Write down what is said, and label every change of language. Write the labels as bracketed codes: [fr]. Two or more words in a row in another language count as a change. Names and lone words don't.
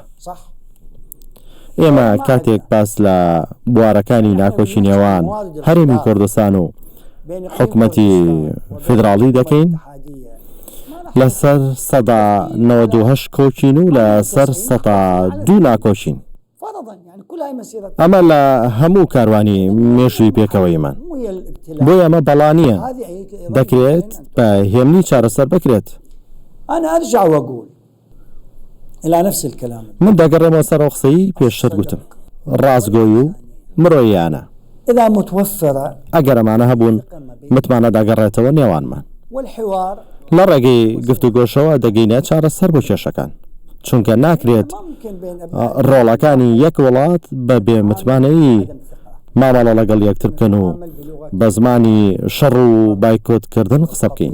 [ckb] ئێمە کاتێک باس لە بوارەکانی ناکۆکی نێوان هەرێمی کوردستان و حکوومەتی فدراڵی دەکەین، لەسەر 198 کۆچین و لەسەر 102 ناکۆچین. ئەمە لە هەموو کاروانی مێژووی پێکەوەیمان، بۆی ئەمە بەڵانیە دەکرێت بە هێمنی چارەسەر بکرێت. [ar] أنا أرجع وأقول إلى نفس الكلام. [ckb] من دەگەڕێمەوە سەر ئەو قسەی پێشتر گوتم، ڕاستگۆی و مرۆییانە. [ar] إذا متوفرة [ckb] ئەگەر ئەمانە هەبوون متمانە داگەڕێتەوە نێوانمان. [ar] والحوار [ckb] لە ڕێگەی گفتوگۆشەوە دەگەینە چارەسەر بۆ کێشەکان، چونکە ناکرێت ڕۆڵەکانی یەک وڵات بە بێ متمانەیی مامەڵە لەگەڵ یەکتر بکەن و بە زمانی شەڕ و بایکۆتکردن قسە بکەین.